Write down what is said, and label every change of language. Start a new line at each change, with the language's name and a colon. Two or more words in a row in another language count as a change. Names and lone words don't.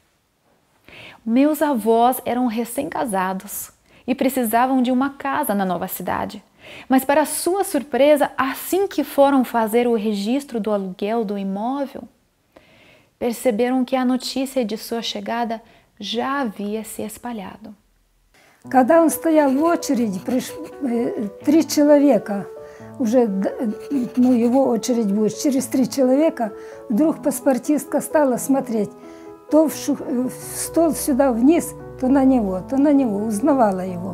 Portuguese: Meus avós eram recém-casados e precisavam de uma casa na nova cidade. Mas, para sua surpresa, assim que foram fazer o registro do aluguel do imóvel, perceberam que a notícia de sua chegada já havia se espalhado.
Russian: Когда он стоял в очереди, 3 человека, уже его очередь будет, через 3 человека, вдруг паспортистка стала смотреть то в стол сюда вниз, то на него, узнавала его.